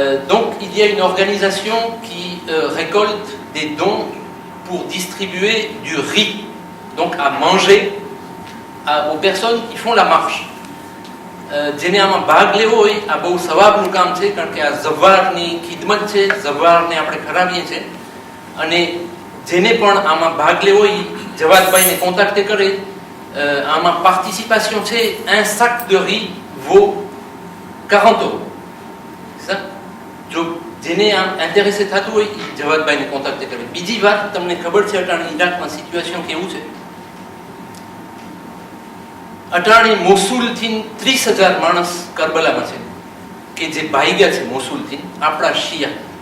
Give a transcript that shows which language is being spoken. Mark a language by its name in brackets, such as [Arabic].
[French] Donc il y a une organisation qui récolte des dons pour distribuer du riz, donc à manger aux personnes qui font la marche. [Gujarati] જેને આમાં ભાગ લેવો હોય આ બહુ સવાબનું કામ છે કારણ કે આ જવારની ખિદમત છે, જવારને આપણે ખરાવીએ છીએ અને જેને પણ આમાં ભાગ લેવો હોય જવાદભાઈને કોન્ટેક્ટ કરે. આમાં પાર્ટિસિપેશન છે [French] un sac de riz vaut 40 euros. [Gujarati] જો જેને આમ ઇન્ટરેસ્ટ થતું હોય એ જવાદભાઈને કોન્ટેક્ટ કરે. બીજી વાત તમને ખબર છે અટાણે ઈરાકમાં સિચ્યુએશન કેવું છે. અટાણે મોસુલથી 30,000 માણસ કરબલામાં છે કે જે ભાગ્યા છે મોસુલથી આપણા શિયા.